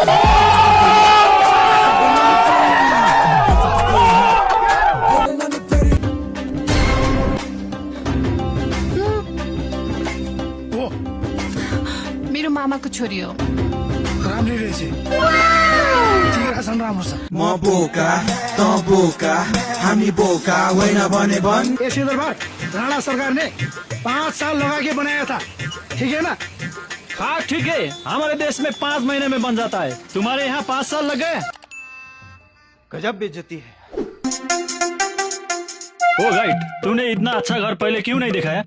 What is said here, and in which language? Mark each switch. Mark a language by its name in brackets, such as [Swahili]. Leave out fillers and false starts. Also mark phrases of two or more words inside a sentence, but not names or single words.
[Nepali] मेरो मामाको छोरी हो। राम्रै रहेछ, राम्रो छ। म बोका त बोका, हामी बोका होइन भने भन्। [Hindi] ये सिंदरबाद राणा सरकार ने 5 साल लगा के बनाया था, ठीक है ना? हाँ ठीक है, हमारे देश में 5 महीने में बन जाता है, तुम्हारे यहाँ 5 साल लग गए। गजब बेइज्जती है। ओ गाइड, तूने इतना अच्छा घर पहले क्यों नहीं दिखाया?